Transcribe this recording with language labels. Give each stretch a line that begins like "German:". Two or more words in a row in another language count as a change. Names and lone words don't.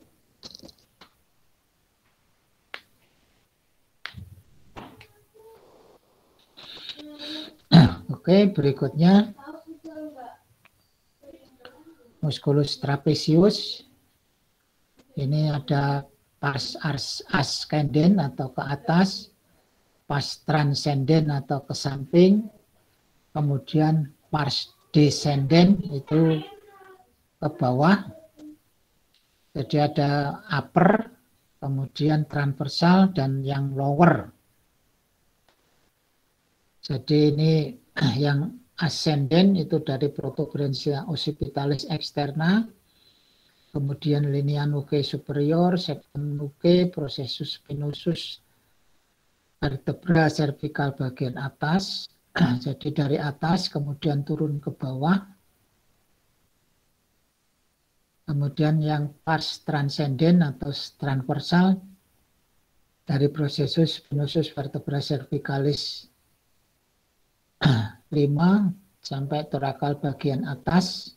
Indonesian: Oke, berikutnya musculus trapezius. Ini ada pars ascendens atau ke atas, pars transcendens atau ke samping, kemudian pars descendens itu ke bawah. Jadi ada upper, kemudian transversal, dan yang lower. Jadi ini yang ascendent itu dari protuberancia occipitalis externa, kemudian linea nuchae superior, septum nuchae, processus spinosus, vertebra cervical bagian atas. Jadi dari atas kemudian turun ke bawah. Kemudian yang pars transcendent atau transversal dari processus spinosus vertebra cervicalis 5 sampai torakal bagian atas.